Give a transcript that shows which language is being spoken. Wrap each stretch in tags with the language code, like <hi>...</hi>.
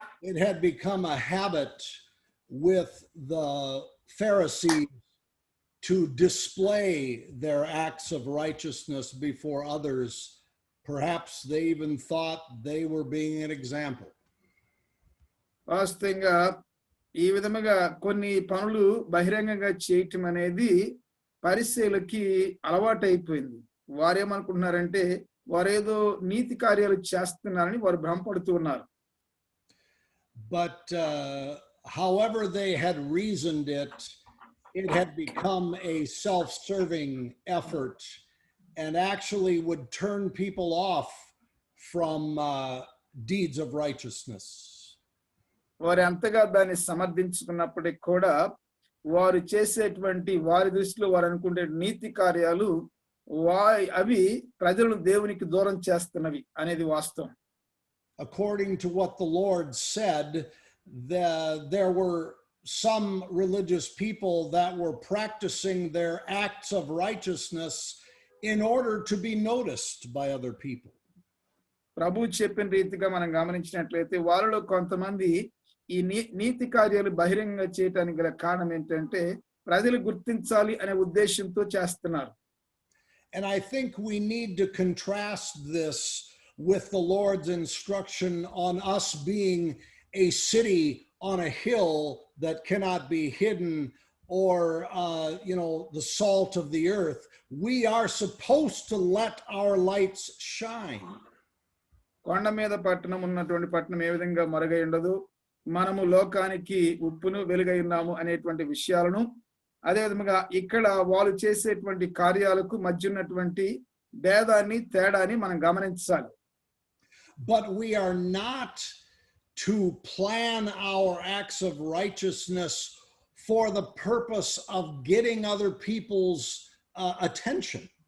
<en>It had become a habit with the Pharisees to display their acts of righteousness before others. Perhaps they even thought they were being an example.</en> <te>వాస్తవంగా ఈ విధముగా కొన్ని పనులు బహిరంగంగా చేయటం అనేది పరిసయ్యులకి అలవాటైపోయింది. వారేమనుకుంటున్నారంటే వారేదో నీతి కార్యాలు చేస్తున్నారని వారు భ్రమపడుతూ ఉన్నారు.</te> <en>But however they had reasoned it, it had become a self-serving effort and actually would turn people off from deeds of righteousness.</en> <te>వారు ఎంతగా దాన్ని సమర్థించుకున్నప్పటికీ కూడా వారు చేసేటువంటి వారి దృష్టిలో వారు అనుకునే నీతి కార్యాలు అవి ప్రజలను దేవునికి దూరం చేస్తున్నవి అనేది వాస్తవం.</te> <en>According to what the Lord said, there were some religious people that were practicing their acts of righteousness in order to be noticed by other people.</en> <te>ప్రభు చెప్పిన రీతిగా మనం గమనించినట్లయితే వారిలో కొంతమంది ఈ నీతి కార్యాలు బహిరంగంగా చేయడానికి గల కారణం ఏంటంటే ప్రజలు గుర్తించాలి అనే ఉద్దేశంతో చేస్తున్నారు.</te> <en>And I think we need to contrast this with the Lord's instruction on us being a city on a hill that cannot be hidden, or the salt of the earth. We are supposed to let our lights shine.</en> <te>కొండ మీద పట్టణం ఉన్నటువంటి పట్టణం ఏ విధంగా మరుగై ఉండదు, మనము లోకానికి ఉప్పును వెలుగై ఉన్నాము అనేటువంటి విషయాలను, అదే విధంగా ఇక్కడ వాళ్ళు చేసేటువంటి కార్యాలకు మధ్య ఉన్నటువంటి భేదాన్ని, తేడాన్ని మనం గమనించాలి.</te> <en>But we are not to plan our acts of righteousness for the purpose of getting other people's attention.</en>